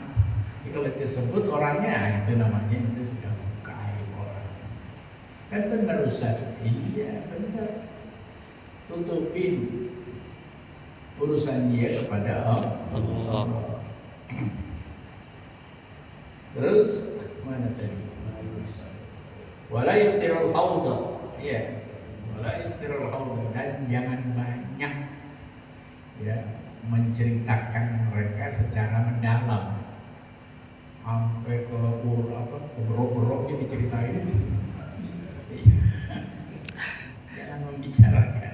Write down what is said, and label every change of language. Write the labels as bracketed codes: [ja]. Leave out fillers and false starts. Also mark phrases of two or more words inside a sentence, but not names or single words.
[id] Jadi kalau disebut orangnya itu namanya itu sudah buka aib orang. Kan benar Ustaz? Iya benar. Tutupin urusan dia kepada Allah. Terus mana tadi? [ar] ولا يسر الهودا. يا. ولا يسر الهودا, [id] dan jangan banyak ya menceritakan mereka secara mendalam. Sampai ke berok-beroknya diceritain. Jangan membicarakan.